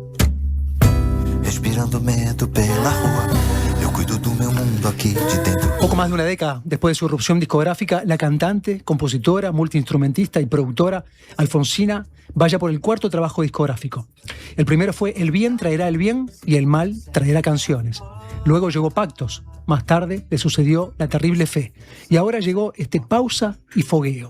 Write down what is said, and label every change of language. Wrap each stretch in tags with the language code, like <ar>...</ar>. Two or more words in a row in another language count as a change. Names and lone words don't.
<pt>Respirando medo pela rua. Eu cuido do meu mundo aqui de dentro.</pt> <es>más de una década después de su irrupción discográfica, la cantante, compositora, multiinstrumentista y productora Alfonsina vaya por el cuarto trabajo discográfico. El primero fue El bien traerá el bien y el mal traerá canciones. Luego llegó Pactos, más tarde le sucedió La terrible fe y ahora llegó este Pausa y Fogueo.</es>